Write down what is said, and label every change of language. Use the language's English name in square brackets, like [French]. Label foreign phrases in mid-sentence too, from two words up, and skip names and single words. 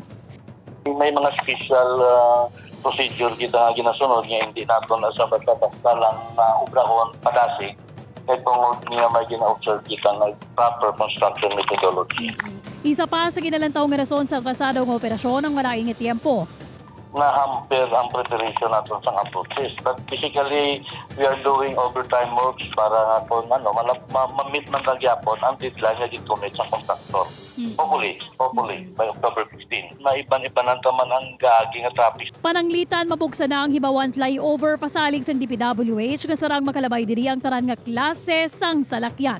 [Hiligaynon] May mga special procedure kita ginasunod nga hindi nato na sa basta lang ubrahon padasig. Kaya tungod niya may gina-observe kita ng [English] proper construction methodology. [Hiligaynon] Isa pa sa ginalantaw nga rason sa atrasado nga operasyon ang malaking tiempo. [Filipino] Na-hamper ang preparation natin sa approaches. [English] But basically, we are doing overtime works [Hiligaynon] para nga kung ma-meet man nagyapon ang deadline na gitumit sa contractor. [English] Hopefully, by October 15. [Hiligaynon] Maiban-ibanan naman ang gaagi nga traffic. Pananglitan, mabuksan na ang Hibawan Flyover pasalig sa DPWH kasarang makalabay diri ang taran nga klase sang salakyan.